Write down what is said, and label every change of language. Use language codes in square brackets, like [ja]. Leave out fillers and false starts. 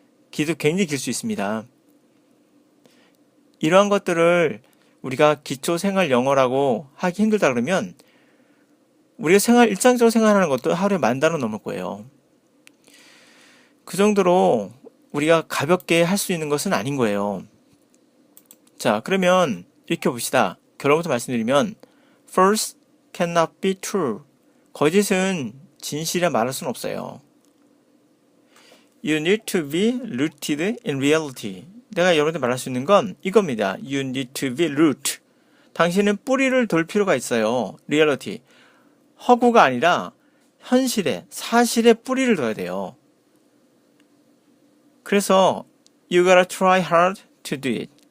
[ko] 길도 굉장히 길 수 있습니다. 이러한 것들을 우리가 기초 생활 영어라고 하기 힘들다 그러면 우리가 일상적으로 생활하는 것도 하루에 10,000단어 넘을 거예요. 그 정도로 우리가 가볍게 할 수 있는 것은 아닌 거예요. 자, 그러면 이렇게 봅시다. 결론부터 말씀드리면 [en] False cannot be true. [ko] 거짓은 진실이라 말할 수는 없어요. [en] You need to be rooted in reality. [ko] 내가 여러분한테 말할 수 있는 건 이겁니다. [en] You need to be root. [ko] 당신은 뿌리를 돌 필요가 있어요. [en] reality. [ko] 허구가 아니라 현실에, 사실에 뿌리를 둬야 돼요. 그래서 [en] You gotta try hard to do it.